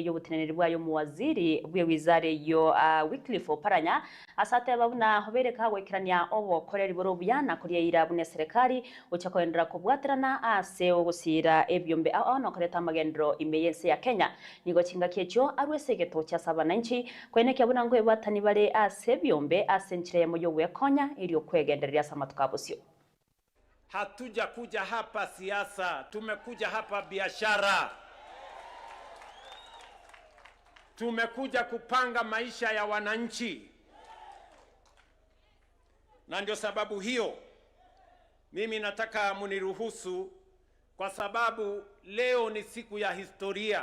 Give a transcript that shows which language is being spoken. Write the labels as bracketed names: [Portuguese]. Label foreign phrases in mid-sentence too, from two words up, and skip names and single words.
[Gusii] yobuteneneri bwayo mu waziri bwe wizare yo Wycliffe Oparanya asate babuna hobere kagwekirania obokoreri borobuyana kuriya irabune serikali uchakoendera kubwaterana ase ogusira ebyombe ono koreta magendero imeyense ya Kenya nigo chinga kyecho arwesegeto cha sabananchi kwene kyabuna ngo ebatani bare ase byombe ase nchire moyo wekonya ili kwegenderia samatukabusyo. [Swahili] Hatuja kuja hapa siasa, tumekuja hapa biashara. Tumekuja kupanga maisha ya wananchi. Na ndio sababu hiyo mimi nataka muniruhusu, kwa sababu leo ni siku ya historia.